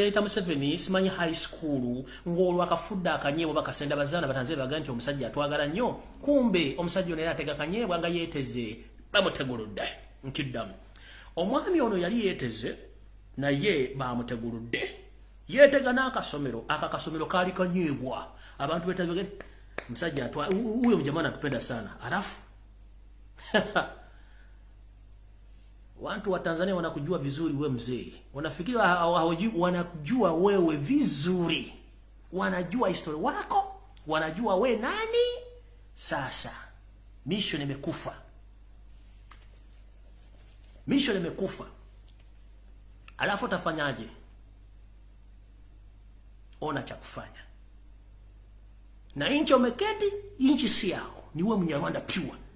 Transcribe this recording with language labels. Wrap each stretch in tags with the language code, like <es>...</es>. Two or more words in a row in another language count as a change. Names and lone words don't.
<lg>lyayita Museveni simanyi</lg> <en>high school</en> <lg>ng'olwo akafudde akanyeebwa bakasenda bazaana batanzania baga nti omusajja atwagala nnyo kumbe omusajja ono era atega akanyeebwa nga yeeteze bamuteguludde nkiddamu omwami ono yali yeeteze naye bamuteguludde yeetega n'akasomero akakasomero kaali kanyeebwa abantu betabye</lg> <sw>msajja atwa huyo mjamana anatupenda sana alafu watu wa Tanzania wanakujua vizuri we mzee wanafikiri hawajui wanakujua wewe vizuri wanajua historia wako wanajua we nani sasa mission imekufa alafu utafanyaje ona cha kufanya na inchi umeketi inchi si yao ni wewe Mnyarwanda pure</sw>